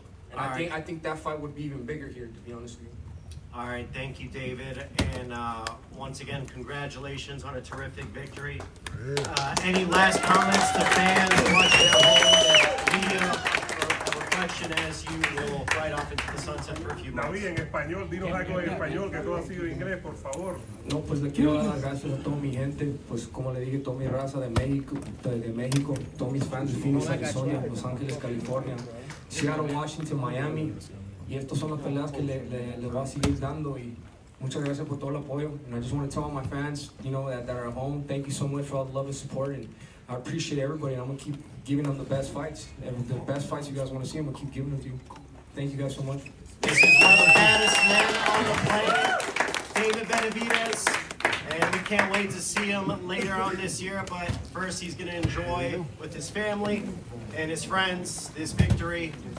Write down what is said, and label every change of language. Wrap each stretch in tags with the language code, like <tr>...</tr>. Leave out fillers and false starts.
<en>And I think that fight would be even bigger here, to be honest with you. All right, thank you, David. And once again, congratulations on a terrific victory. Any last comments to fans watching at home? Media reflection as you will ride off into the sunset for a few months.</en> <es>David, en español, dinos algo en español, que todo ha sido inglés, por favor. No, pues le quiero dar las gracias a toda mi gente, pues como le dije, toda mi raza de México, todos mis fans de Phoenix, Arizona, Los Ángeles, California, Seattle, Washington, Miami, y estas son las peleas que le voy a seguir dando y muchas gracias por todo el apoyo.</es> <en>And I just want to tell all my fans, you know, that are at home, thank you so much for all the love and support, and I appreciate everybody, and I'm going to keep giving them the best fights. The best fights you guys want to see, I'm going to keep giving them to you. Thank you guys so much. This is one of the baddest men on the planet, David Benavidez, and we can't wait to see him later on this year, but first he's going to enjoy with his family and his friends this victory.</en>